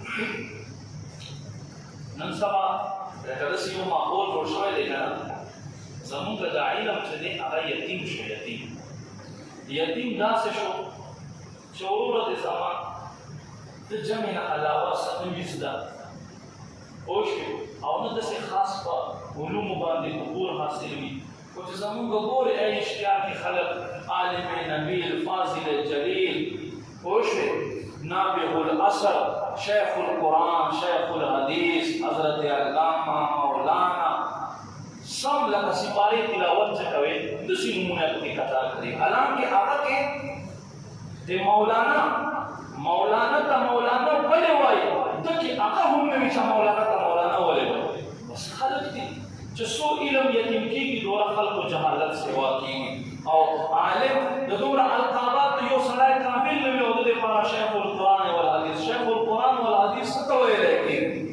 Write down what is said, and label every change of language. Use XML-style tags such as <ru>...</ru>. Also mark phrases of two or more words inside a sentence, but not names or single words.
<ps>نن سبا لکه داسې یو ماحول جوړ شوی دی که نه زمونږ دا علم چې دی هغه یتیم شو یتیم داسې شو چې وروره د زمان د جمع نه علاوه څه نه وي زده پوه شوې او نه داسې خاص په علومو باندې عبور حاصل وي خو چې زمونږ ګورې ای اشتیاق کې خلک عالم نبیل فاضل جلیل پوه شوې نابغ الاثر شیخ القرآن شیخ الحدیث حضرت علامہ مولانا سب لکه سپارې تلاوت چې کوي داسې نمونه پکې قطار کړي حالانکه هغه کې د مولانا ته مولانا ولې وایي دکې هغه هم نه وي چې مولانا ته مولانا ولې وایي بس خلک دي چې څو علم یتیم کېږي دومره خلکو جهالت سوا کېږي او عالم د دومره القابات یو سړی کامل نه وي او د دې لپاره شیخ القرآن والحدیث شیخ القرآن والحدیث څه ته ویلی کېږي</ps>